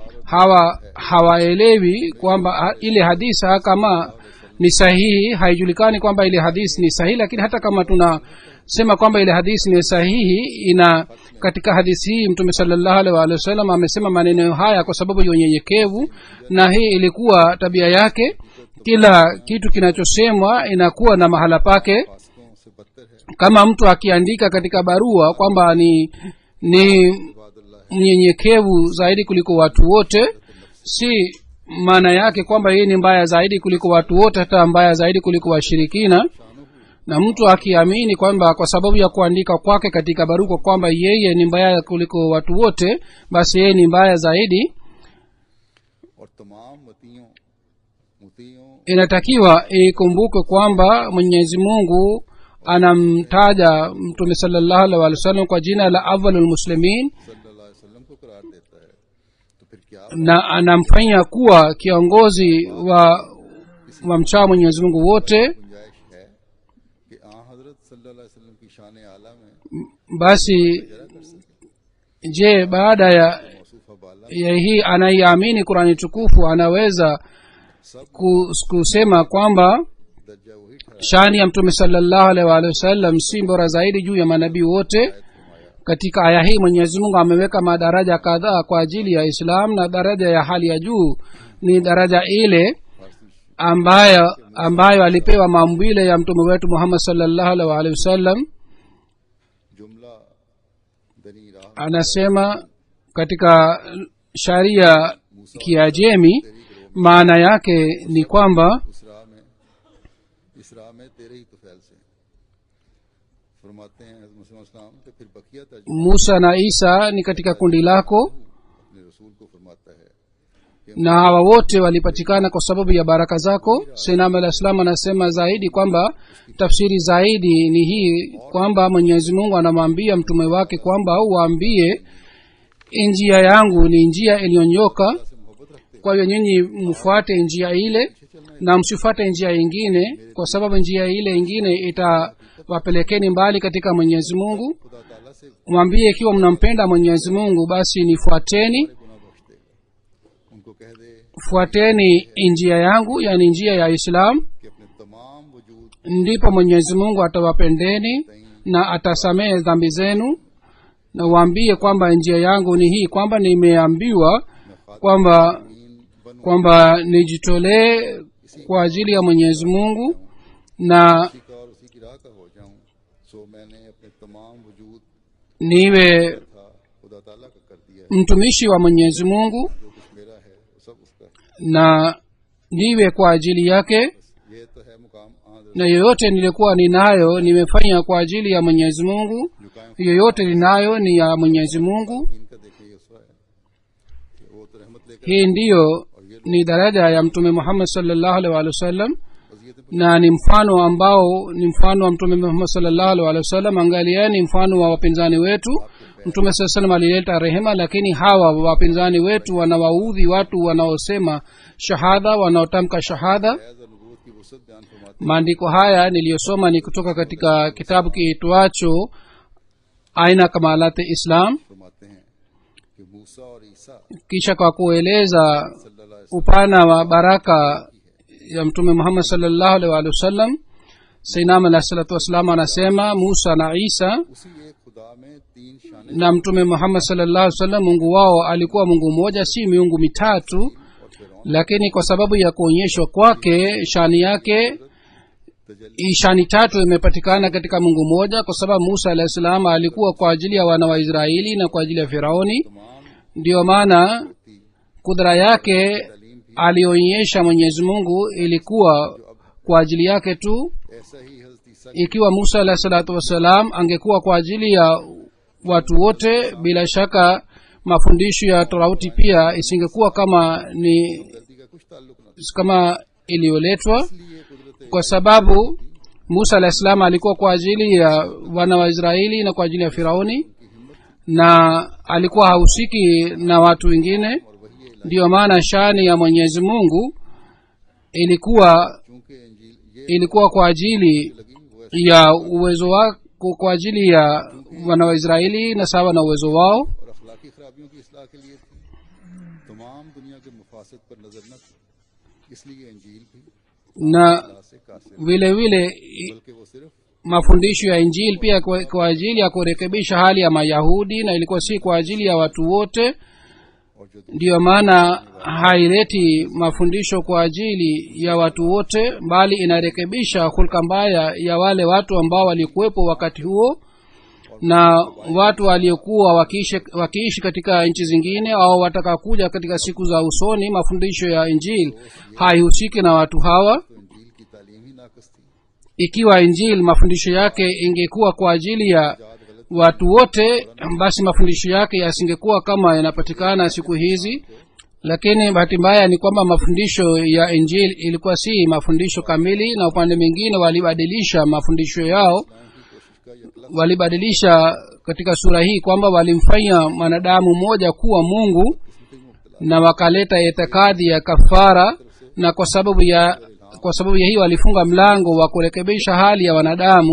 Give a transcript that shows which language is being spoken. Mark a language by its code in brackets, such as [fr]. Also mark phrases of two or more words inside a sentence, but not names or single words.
[sw] Hawaelewi kwamba ile hadithi kama ni sahihi, haijulikani kwamba ile hadithi ni sahihi, lakini hata kama tunasema kwamba ile hadithi ni sahihi, katika hadithi hii mtume [ar] صلى الله عليه وسلم [sw] amesema maneno haya kwa sababu ya unyenyekevu, na hii ilikuwa tabia yake. Kila kitu kinachosemwa inakuwa na mahala pake. [ur] فاسقوں سے بدتر ہے [sw] Kama mtu akiandika katika barua kwamba ni [ar] عباد اللہ [sw] mnyenyekevu zaidi kuliko watu wote, si maana yake kwamba yeye ni mbaya zaidi kuliko watu wote, hata mbaya zaidi kuliko washirikina. Na mtu akiamini kwamba kwa sababu ya kuandika kwake katika barua kwamba yeye ni mbaya kuliko watu wote, basi yeye ni mbaya zaidi. [ur] اور تمام متیوں [sw] Inatakiwa ikumbuke kwamba Mwenyezi Mungu anamtaja mtume [ar] صلى الله عليه وسلم [sw] kwa jina la [ar] أول المسلمين. صلی اللہ علیہ وسلم [ur] کو قرار دیتا ہے، تو پھر کیا [sw] na anamfanya kuwa kiongozi wa mchao mwenyezi mungu wote, [ur] گنجائش ہے کہ حضرت [ar] صلى الله عليه وسلم [ur] کی شان اعلیٰ میں [sw] basi je baada [ur] موصوفہ بالا [sw] ya hii anaiamini qurani tukufu anaweza kusema kwamba [ur] درجہ وہی ٹھہرا [sw] shani ya mtume [ar] صلى الله عليه وآله وسلم [sw] si bora zaidi juu ya manabii wote? Katika aya hii mwenyezi mungu ameweka madaraja kadhaa kwa ajili ya islam, na daraja ya hali ya juu ni daraja ile ambayo alipewa maumbile ya mtume wetu muhammad [ar] صلى الله عليه وآله وسلم. [ur] جملہ دنی راہ [sw] Anasema katika sharia kiajemi maana yake ni kwamba [ur] اسرا میں تیرے ہی طفیل سے فرماتے ہیں حضرت محمد [ar] صلى الله عليه وسلم [ur] کہ پھر بقیہ ترجمہ [sw] musa na isa ni katika kundi lako, [ur] اپنے رسول کو فرماتا ہے [sw] na hawa wote walipatikana kwa sababu ya baraka zako. Sayyidina al-Islam anasema zaidi kwamba tafsiri zaidi ni hii kwamba mwenyezi mungu anamwambia mtume wake kwamba uwaambie njia yangu ni njia iliyonyoka, [ur] سے محبت رکھتے [sw] kwa hiyo nyinyi mfuate njia ile na msifuate njia ingine, kwa sababu njia ile ingine itawapelekeni mbali katika mwenyezi mungu. [ur] خدا تعالیٰ سے [sw] Mwambie ikiwa mnampenda mwenyezi mungu basi nifuateni, [ur] گناہ بخش دے گا۔ ان کو کہہ دے [sw] fuateni njia yangu, yani njia ya islam, [ur] کہ اپنے تمام وجود [sw] ndipo mwenyezi mungu atawapendeni na atasamehe dhambi zenu. Na uambie kwamba njia yangu ni hii, kwamba nimeambiwa kwamba nijitolee kwa ajili ya mwenyezi mungu na [ur] اسی کا اور اسی کی راہ کا ہو جاؤں، سو میں نے اپنے تمام وجود [sw] niwe [ur] تھا خدا تعالیٰ کا کر دیا ہے. [sw] mtumishi wa mwenyezi mungu [ur] جو کچھ میرا ہے وہ سب اس کا ہے. [sw] na niwe kwa ajili yake, [ur] یہ تو ہے مقام آدر [sw] na yoyote nilikuwa ninayo nimefanya kwa ajili ya mwenyezi mungu, [ur] جو قائم [sw] yoyote ninayo ni ya mwenyezi mungu. [ur] ان کا دیکھے یہ اس کا ہے کہ وہ تو رحمت لے کر [sw] Hii ndiyo ni daraja ya mtume muhammad [ar] صلى الله عليه وسلم, [ur] वज़ीयत [sw] na ni mfano ambao ni mfano wa mtume muhammad [ar] صلى الله عليه وسلم. [sw] Angalieni mfano wa wapinzani wetu. Mtume [ar] صلى الله عليه وسلم [sw] alileta rehema, lakini hawa wapinzani wetu wanawaudhi watu wanaosema shahada, wanaotamka shahada. [ur] فیض اور نبوت کی وسعت بیان فرماتے [sw] Maandiko haya niliyosoma ni kutoka katika kitabu kiitwacho aina kamalati islam. [ur] ہیں کہ موسیٰ اور عیسیٰ [sw] Kisha kwa kueleza [ar] صلى الله عليه [sw] upana wa baraka ya mtume muhammad [ar] صلى الله عليه وسلم, [sw] sayyidina [ar] عليه الصلاة والسلام [sw] anasema musa na isa [ur] اسی ایک خدا میں تین شانیں [sw] na mtume muhammad [ar] صلى الله عليه وسلم [sw] mungu wao alikuwa mungu mmoja, si miungu mitatu, [ur] اور فرعون [sw] lakini kwa sababu ya kuonyeshwa kwake shani yake [ur] तजल्ली [sw] shani tatu imepatikana katika mungu mmoja, kwa sababu musa [ar] عليه السلام [sw] alikuwa kwa ajili ya wana wa israeli na kwa ajili ya firauni. [ur] तमाम [sw] ndiyo maana [ur] थी [sw] kudra yake [ur] تعلیم بھی [sw] alionyesha mwenyezi mungu ilikuwa kwa ajili yake tu. [ur] ایسا ہی حضرت عیسیٰ [sw] Ikiwa musa [ar] عليه الصلاة والسلام [sw] angekuwa kwa ajili ya watu wote, bila shaka mafundisho ya torauti pia isingekuwa kama [ur] غلطی کا کچھ تعلق نہ تھا. [sw] kama iliyoletwa, [ur] اس لیے قدرت [sw] kwa sababu musa [ar] عليه السلام [sw] alikuwa kwa ajili ya wana wa israeli na kwa ajili ya firauni, na alikuwa hahusiki na watu wengine. [ur] اور وہی ہے [sw] ndiyo maana shani ya mwenyezi mungu ilikuwa [ur] چونکہ انجیل یہ [sw] ilikuwa kwa ajili [ur] لگی وہ ایسے [sw] ya uwezo wako, kwa ajili ya wana wa israeli na sawa na uwezo wao. [ur] اور اخلاقی خرابیوں کی اصلاح کے لیے تھی، تمام دنیا کے مفاسد پر نظر نہ تھی، اس لیے انجیل بھی [sw] Na [ur] اللہ سے قاصر, [sw] vile vile [ur] بلکہ وہ صرف [sw] mafundisho ya injili pia kwa ajili ya kurekebisha hali ya mayahudi, na ilikuwa si kwa ajili ya watu wote. [ur] اور جو [sw] ndiyo maana haileti mafundisho kwa ajili ya watu wote, bali inarekebisha hulka mbaya ya wale watu ambao walikuwepo wakati huo na watu waliokuwa wakiishi katika nchi zingine au wataka kuja katika siku za usoni. Mafundisho ya injili haihusiki na watu hawa. [ur] تو انجیل کی تعلیم ہی ناقص تھی, [sw] Ikiwa injili mafundisho yake ingekuwa kwa ajili ya watu wote, basi mafundisho yake yasingekuwa kama yanapatikana siku hizi. Lakini bahati mbaya ni kwamba mafundisho ya injili ilikuwa si mafundisho kamili, na upande mwingine walibadilisha mafundisho yao, walibadilisha katika sura hii kwamba walimfanya mwanadamu mmoja kuwa mungu, na wakaleta itikadi ya kafara, na kwa sababu ya hiyo walifunga mlango wa kurekebisha hali ya wanadamu.